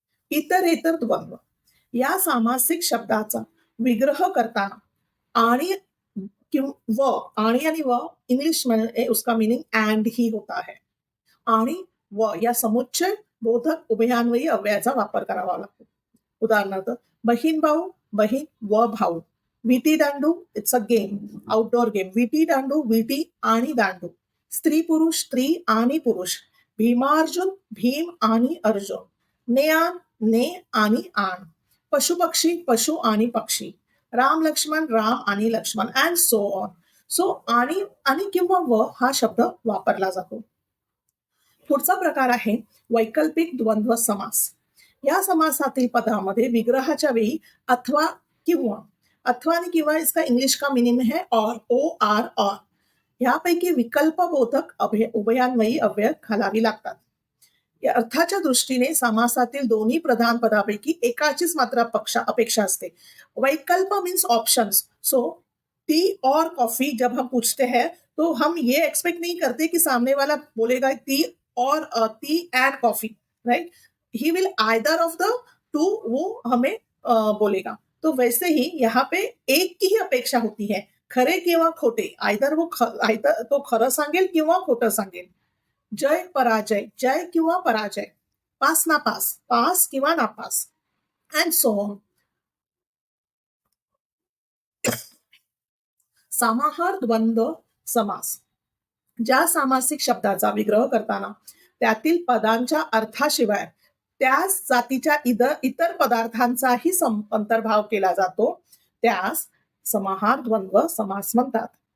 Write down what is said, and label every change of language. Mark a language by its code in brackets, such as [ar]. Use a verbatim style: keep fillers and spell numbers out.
[mr] इतरेतर द्वंद्व या सामासिक शब्दाचा विग्रह करताना आणि किं- व आणि आणि व [hi] इंग्लिश में ए, उसका मीनिंग एंड ही होता है. [mr] आणि व या समुच्चय बोधक उभयान्वयी अव्ययाचा वापर करावा लागतो. उदाहरणार्थ बहीण भाऊ, बहीण व भाऊ. [en] Viti dandu, it's a game, outdoor game. [mr] विटी दांडू, विटी आणि दांडू. स्त्री पुरुष, स्त्री आणि पुरुष. भीमार्जुन, भीम आणि अर्जुन. ने आण, ने आणि आण. पशु पक्षी, पशु आणि पक्षी. राम लक्ष्मण, राम आणि Lakshman, [en] And so on. [mr] So आणि आणि किंवा व हा शब्द वापरला जातो. पुढचा प्रकार आहे वैकल्पिक द्वंद्व समास. या समासातील पदामध्ये विग्रहाच्या वेळी अथवा किंवा, अथवा आणि किंवा [hi] इसका इंग्लिश का मीनिंग है और, [mr] ओ आर और, यापैकी विकल्पबोधक अभय उभयान्वयी अव्यय घालावी लागतात. या अर्थाच्या दृष्टीने समासातील दोन्ही प्रधान पदापैकी एकाचीच मात्र पक्षा अपेक्षा असते. [en] वैकल्प means options. [hi] सो टी और कॉफी जब हम पूछते हैं तो हम ये एक्सपेक्ट नहीं करते कि सामने वाला बोलेगा टी और अ, [en] Tea and coffee, right. He will either of the two, [hi] वो हमें अ, बोलेगा. तो वैसे ही यहाँ पे एक की ही अपेक्षा होती है, [mr] खरे किंवा खोटे. आयदर वो ख आयदर तो खरं सांगेल किंवा खोटं सांगेल. जय पराजय, जय किंवा पराजय. पास नापास, पास किंवा नापास, [en] And so on. [mr] समाहार द्वंद्व समास ज्या सामासिक शब्दाचा विग्रह करताना त्यातील पदांच्या अर्थाशिवाय त्याच जातीच्या इतर इतर पदार्थांचाही सं अंतर्भाव केला जातो, त्यास समाहार द्वंद्व समास म्हणतात.